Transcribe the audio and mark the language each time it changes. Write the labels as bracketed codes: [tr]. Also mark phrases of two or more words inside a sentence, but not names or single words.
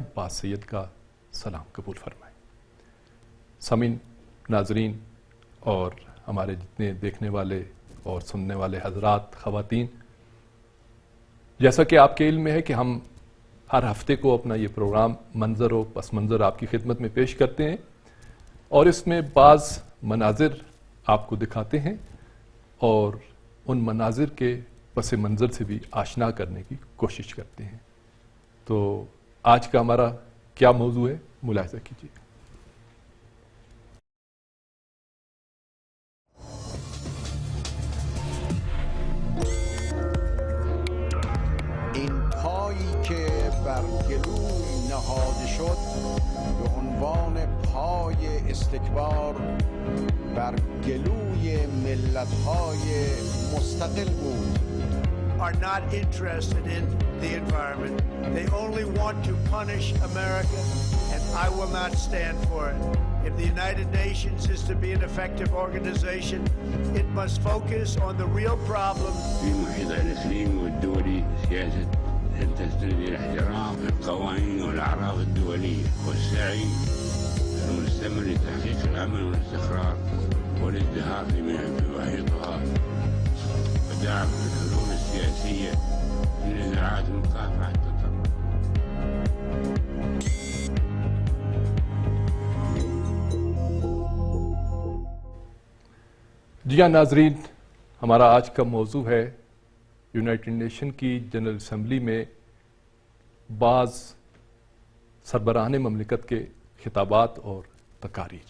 [ur] عباس سید کا سلام قبول فرمائیں۔ سامعین، ناظرین اور ہمارے جتنے دیکھنے والے اور سننے والے حضرات، خواتین، جیسا کہ آپ کے علم میں ہے کہ ہم ہر ہفتے کو اپنا یہ پروگرام منظر و پس منظر آپ کی خدمت میں پیش کرتے ہیں اور اس میں بعض مناظر آپ کو دکھاتے ہیں اور ان مناظر کے پس منظر سے بھی آشنا کرنے کی کوشش کرتے ہیں۔ تو آج کا ہمارا کیا موضوع ہے، ملاحظہ کیجیے۔ [fa] بر گلوی نهاده شد به عنوان پای استکبار بر گلوی ملت‌های مستقل بود. [en] Are not interested in the environment. They only want to punish America, and I will not stand for it. If the United Nations is to be an effective organization, it must focus on the real problem. [ar] في المحيط الإقليمي والدولي سياسة أن تستند إلى احترام القوانين والأعراف الدولية والسعي المستمر لتحقيق الأمن والاستقرار والازدهار في محيطها ودعم الحلول السياسية لنزاعات مكافحة التطرف. [ur] جی ہاں ناظرین، ہمارا آج کا موضوع ہے یونائٹڈ نیشن کی جنرل اسمبلی میں بعض سربراہان مملکت کے خطابات اور تقاریر۔